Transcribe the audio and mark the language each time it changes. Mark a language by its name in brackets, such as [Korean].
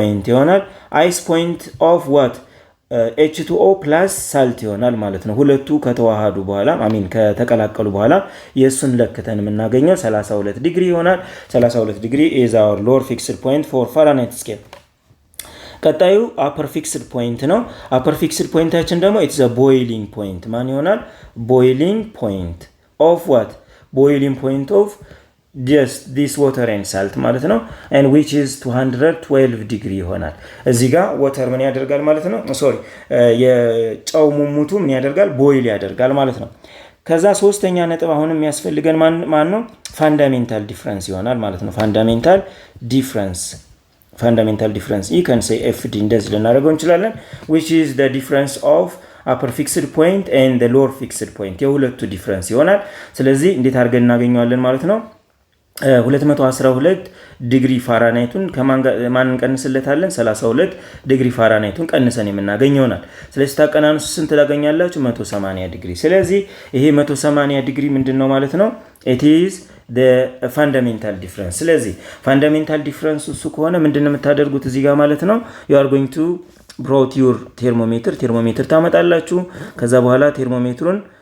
[Amharic] ይሆናል። [English] ice point of what H2O plus salt [Amharic] ይሆናል ማለት ነው። ሁለቱ ከተዋሃዱ በኋላ ከተቀላቀሉ በኋላ የሱን ለክተን የምናገኘው 32 ዲግሪ ይሆናል። 32 ዲግሪ [English] is our lower fixed point for Fahrenheit scale። [Amharic] ቀጣዩ አፐር ፊክስድ ፖይንት ነው። አፐር ፊክስድ ፖይንታችን ደግሞ [English] it's a boiling point [Amharic] ማን ይሆናል? [English] boiling point of what? boiling point of just this water and salt [Amharic] ማለት ነው [English] and which is 212 [Amharic] ዲግሪ ይሆናል። እዚህ ጋር [English] water [Amharic] ምን ያደርጋል ማለት ነው? የጨው ሙሙቱ ምን ያደርጋል? ቦይል ያደርጋል ማለት ነው። ከዛ ሶስተኛ ነጥብ አሁን የሚያስፈልገን ማን ነው? ፋንዳሜንታል ዲፍረንስ ይሆናል ማለት ነው። ፋንዳሜንታል ዲፍረንስ [English] you can say FD [Amharic] እንደዚህ ልናደርገው እንችላለን [English] which is the difference of upper fixed point [Amharic] and the lower fixed point የሁለቱ ዲፍረንስ ይሆናል። ስለዚህ እንዴት አድርገን እናገኘዋለን ማለት ነው? 212 ዲግሪ ፋራናይቱን ከማን እንቀንስለታለን? 32 ዲግሪ ፋራናይቱን ቀንሰን የምናገኘውናል። ስለዚህ ታቀናንሱ ስንት ታገኛላችሁ? 180 ዲግሪ። ስለዚህ ይሄ 180 ዲግሪ ምንድነው ማለት ነው? [English] it is the fundamental difference። [Amharic] ስለዚህ fundamental difference እሱ ከሆነ ምንድነው የምታደርጉት እዚህ ጋር ማለት ነው? [English] you are going to brought your thermometer [Amharic] ታመጣላችሁ። ከዛ በኋላ ቴርሞሜትሩን